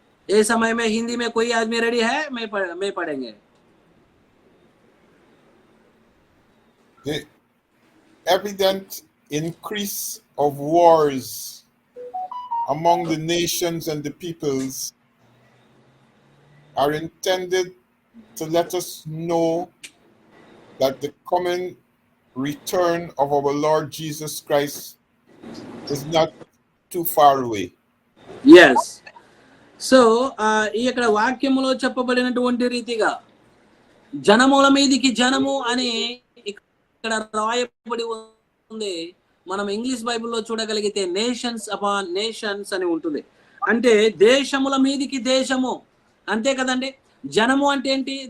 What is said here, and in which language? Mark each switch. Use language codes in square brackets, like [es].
[hi] ये समय में हिंदी में कोई आदमी रेडी है? मैं पढ़ेंगे. [en] The evident increase of wars among the nations and the peoples are intended to let us know that the coming return of our Lord Jesus Christ is not too far away. Yes. [te] So ఇక్కడ వాక్యములో చెప్పబడినటువంటి రీతిగా జనముల మీదికి జనము అని ఇక్కడ ఇక్కడ రాయబడి ఉంది. మనం ఇంగ్లీష్ బైబిల్లో చూడగలిగితే [en] nations upon nations [te] అని ఉంటుంది. అంటే దేశముల మీదికి దేశము, అంతే కదండి. జనము అంటే ఏంటి?